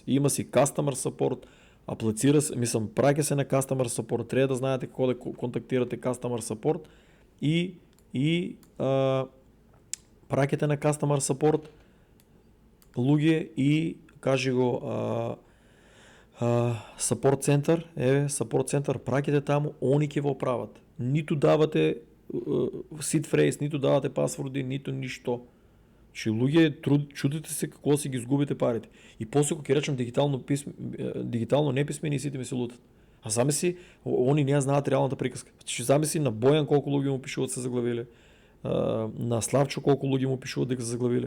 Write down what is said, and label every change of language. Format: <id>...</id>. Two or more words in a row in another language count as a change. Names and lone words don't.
<mk>Има си</mk> <en>customer support,</en> <mk>аплицира се, праќа се на</mk> <en>customer support,</en> <mk>треба да знаете како да контактирате</mk> <en>customer support</en> <mk>и праќате на</mk> <en>customer support</en> <mk>луѓе и кажи го</mk> <en>support center, support center,</en> <mk>праќате таму, они ќе ве оправат. Ниту давате</mk> <en>seed phrase,</en> <mk>ниту давате пасворди, ниту ништо. Че луѓе, чудите се како си ги изгубите парите. И после кога ќе речем дигитално неписмени, сите ми се лутат. А замисли, они не знаат реалната приказка. Че замисли на Бојан колку луѓе му пишуват се заглавиле. На Славчо колку луѓе му пишуват дека се заглавиле.</mk>